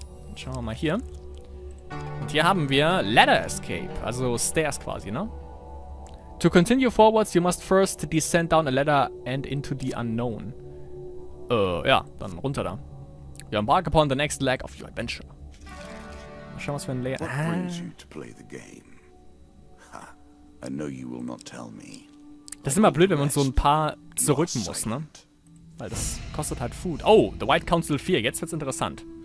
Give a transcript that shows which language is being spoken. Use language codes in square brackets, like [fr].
[de] Dann schauen wir mal hier. Und hier haben wir Ladder Escape. Also Stairs quasi, ne? [en] To continue forwards, you must first descend down a ladder and into the unknown. [de] Ja, dann runter da. [en] You embark upon the next leg of your adventure. [de] Mal schauen, was für ein Layer. Das ist immer blöd, wenn man so ein paar zurücken muss, ne? Weil das kostet halt Food. Oh, the White Council 4. Jetzt wird's interessant.